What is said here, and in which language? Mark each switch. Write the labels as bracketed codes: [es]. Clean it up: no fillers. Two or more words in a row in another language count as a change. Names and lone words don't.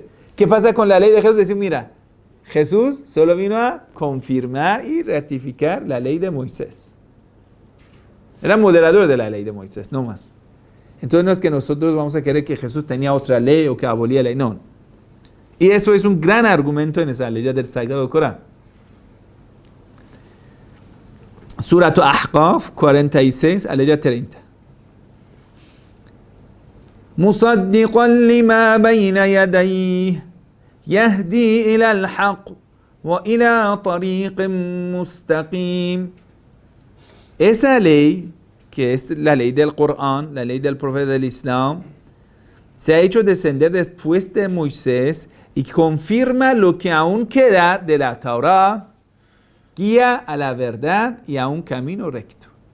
[es] ¿Qué pasa con la ley de Jesús? Decir, mira, Jesús solo vino a confirmar y ratificar la ley de Moisés. Era moderador de la ley de Moisés, no más. Entonces no es que nosotros vamos a creer que Jesús tenía otra ley o que abolía la ley, no. Y eso es un gran argumento en esa ley del Sagrado Corán. Surat Ahqaf 46, aleya 30. [ar] مصدقا لما بين يديه يهدي إلى الحق وإلى طريق مستقيم. [es] Esa ley, que es la ley del Corán, la ley del profeta del Islam, se ha hecho descender después de Moisés y confirma lo que aún queda de la Torá, guía a la verdad y a un camino recto.